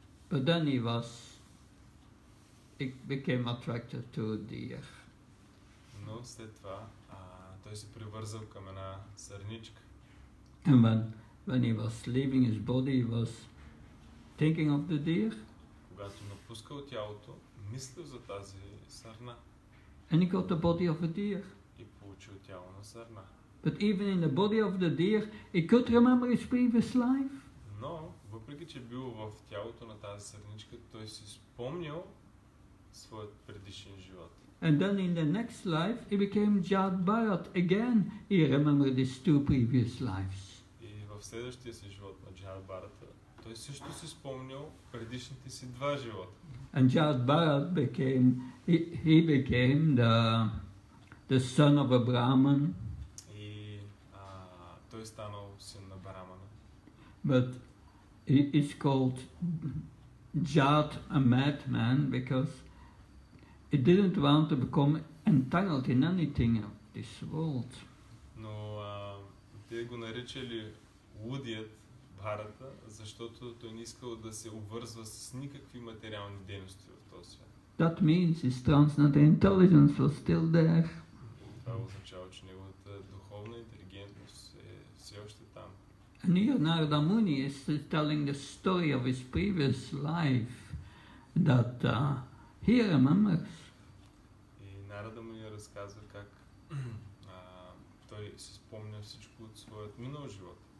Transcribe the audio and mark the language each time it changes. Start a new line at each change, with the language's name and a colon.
English: But then he became attracted to deer.
Bulgarian: Но след това той се привързал към една сърничка.
English: And when he was leaving his body, he was thinking of the deer.
Bulgarian: Когато напускал тялото, мислил за тази сърна.
English: And he got the body of a deer.
Bulgarian: И получил тяло на сърна.
English: But even in the body of the deer, he could remember his previous life.
Bulgarian: Но, въпреки че бил в тялото на тази сърничка, той си спомнял своят предишен живот.
English: And then in the next life, he became Jad Bharat. Again, he remembered his two previous lives.
Bulgarian: И в следващия си живот на Джад Бхарата, той също си спомнял предишните си два живота.
English: And Jad Bharat became the son of a Brahman.
Bulgarian: И той станал син на Брамана.
English: But it's called Jad, a madman, because it didn't want to become entangled in anything of this world.
Bulgarian: Но те го наричали лудият Бхарата, защото той не искал да се обвързва с никакви материални дейности в този свят.
English: That means his transcendental intelligence was still there.
Bulgarian: Това означава, че неговата духовна интелигентност е все още там.
English: And here Narada Muni is telling the story of his previous life that he remembers.
Bulgarian: И Нарада Муни разказва как той си спомня всичко от своят минал живот.